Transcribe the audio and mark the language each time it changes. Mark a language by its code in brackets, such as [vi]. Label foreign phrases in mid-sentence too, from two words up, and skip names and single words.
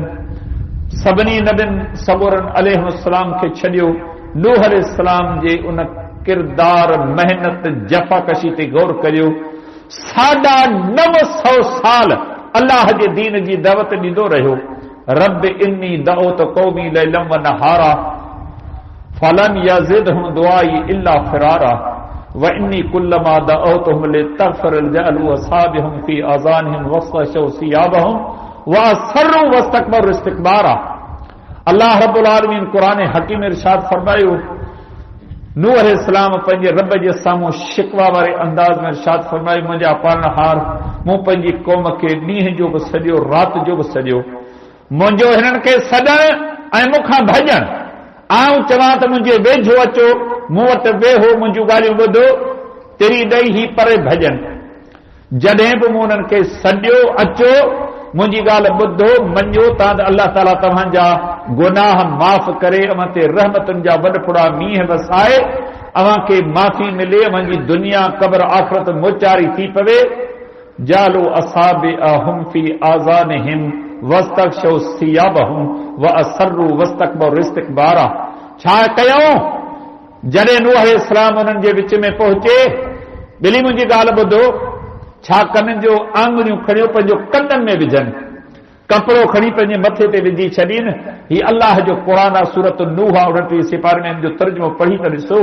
[sd] सभिनी नबियुनि सबूरनि अलैहिस्सलाम खे छॾियो, नूह अलैहिस्सलाम जे उन किरदार, मेहनत, जफ़ाकशी ते गौर करियो। 950 साल अल्लाह जे दीन जी दावत ॾींदो रहियो। [ar] رب إني دعوت قومي ليلا و نهارا فلم يزدهم دعائي إلا فرارا و إني كلما دعوتهم لتغفر جعلوا أصابعهم في آذانهم واستغشوا ثيابهم و أصروا واستكبروا استكبارا. [sd] अल्लाह रब्बुल आलमीन कुरान हकीम इरशाद फरमायो, नूह अलैहिस्सलाम पंहिंजे रब जे साम्हूं शिकवा वारे अंदाज़ में इरशाद फरमायो, मुंहिंजा पालनहार, मूं पंहिंजी क़ौम खे ॾींहं जो बि सॼो राति जो बि सॼो मुंहिंजो हिननि खे सॾण ऐं मूंखां भॼण। आऊं चवां त मुंहिंजे वेझो अचो, मूं वटि वेहो, मुंहिंजूं ॻाल्हियूं ॿुधो, तिरी ॾेई ही परे भॼन। जॾहिं बि मूं उन्हनि खे सॾियो, अचो मुंहिंजी ॻाल्हि ॿुधो, मञो त अल्लाह ताला तव्हांजा गुनाह माफ़ करे, अव्हां ते रहमतुनि जा वॾफुड़ा मींहं वसाए, अव्हां खे माफ़ी मिले, अव्हां जी दुनिया क़ब्र आख़िरत मोचारी थी पवे। [ar] جعلوا أصابعهم في آذانهم واستغشوا ثيابهم و أصروا واستكبروا استكبارا. [sd] छा कयूं? जॾहिं नूह अलैहिस्सलाम उन्हनि जे विच में पहुचे, ॿिली मुंहिंजी ॻाल्हि ॿुधो, छा कननि जो आङुरियूं खणियो पंहिंजो कननि में विझनि, कपिड़ो खणी पंहिंजे मथे ते विझी छॾीनि। ही अल्लाह जो क़ुरान आहे, सूरत नूह 29 सिपारे में हिन जो तर्जुमो पढ़ी त ॾिसो।